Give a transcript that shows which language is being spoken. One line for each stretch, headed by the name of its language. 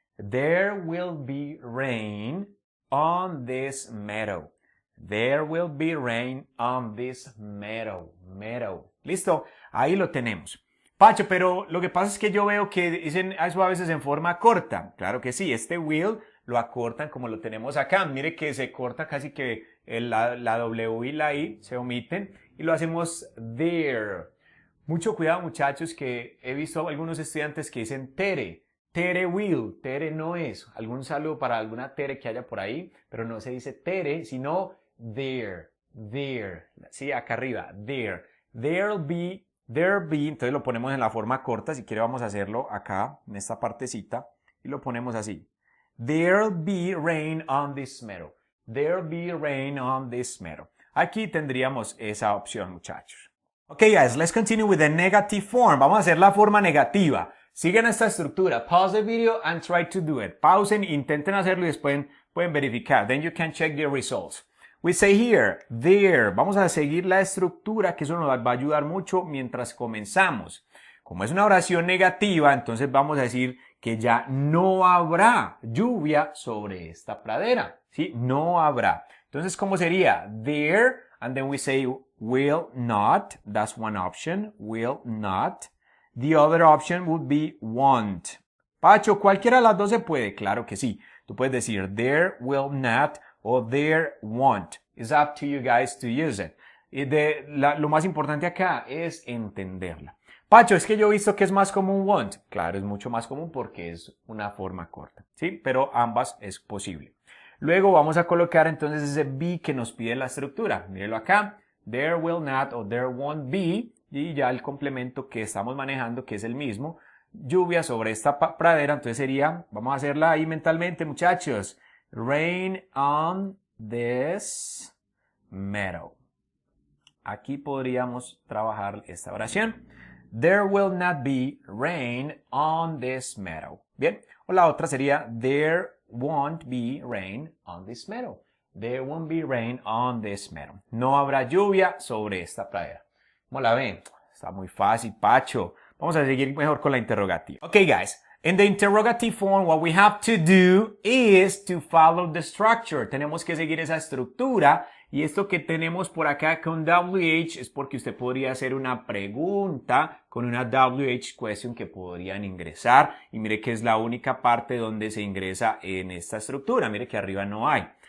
English: There will be rain on this meadow. There will be rain on this meadow.
Spanish: Meadow. ¿Listo? Ahí lo tenemos. Pacho, pero lo que pasa es que yo veo que dicen eso a veces en forma corta. Claro que sí, este will lo acortan como lo tenemos acá. Mire que se corta casi que la W y la I se omiten y lo hacemos there. Mucho cuidado, muchachos, que he visto algunos estudiantes que dicen Tere. Tere will, Tere no es. Algún saludo para alguna Tere que haya por ahí, pero no se dice Tere, sino there. There. Sí, acá arriba. There. There be, entonces lo ponemos en la forma corta, si quiere vamos a hacerlo acá, en esta partecita, y lo ponemos así.
English: There'll be rain on this meadow. There'll be rain on this meadow.
Spanish: Aquí tendríamos esa opción, muchachos.
English: Okay, guys, let's continue with the negative form.
Spanish: Vamos a hacer la forma negativa. Sigan esta estructura.
English: Pause the video and try to do it.
Spanish: Pausen, intenten hacerlo y después pueden verificar.
English: Then you can check the results. We say here, there.
Spanish: Vamos a seguir la estructura, que eso nos va a ayudar mucho mientras comenzamos. Como es una oración negativa, entonces vamos a decir que ya no habrá lluvia sobre esta pradera. ¿Sí? No habrá. Entonces, ¿cómo sería?
English: There, and then we say will not. That's one option. Will not. The other option would be won't.
Spanish: Pacho, ¿cualquiera de las dos se puede? Claro que sí. Tú puedes decir there will not o there won't.
English: It's up to you guys to use it.
Spanish: Lo más importante acá es entenderla. Pacho, es que yo he visto que es más común won't. Claro, es mucho más común porque es una forma corta, ¿sí? Pero ambas es posible. Luego vamos a colocar entonces ese be que nos pide la estructura. Mírenlo acá.
English: There will not o there won't be.
Spanish: Y ya el complemento que estamos manejando, que es el mismo. Lluvia sobre esta pradera. Entonces sería, vamos a hacerla ahí mentalmente, muchachos.
English: Rain on this meadow.
Spanish: Aquí podríamos trabajar esta oración.
English: There will not be rain on this meadow. Bien.
Spanish: O la otra sería
English: there won't be rain on this meadow. There won't be rain on this meadow.
Spanish: No habrá lluvia sobre esta pradera. ¿Cómo la ven? Está muy fácil, Pacho. Vamos a seguir mejor con la interrogativa.
English: Okay, guys. In the interrogative form, what we have to do is to follow the structure.
Spanish: Tenemos que seguir esa estructura. Y esto que tenemos por acá con WH es porque usted podría hacer una pregunta con una WH question que podrían ingresar. Y mire que es la única parte donde se ingresa en esta estructura. Mire que arriba no hay.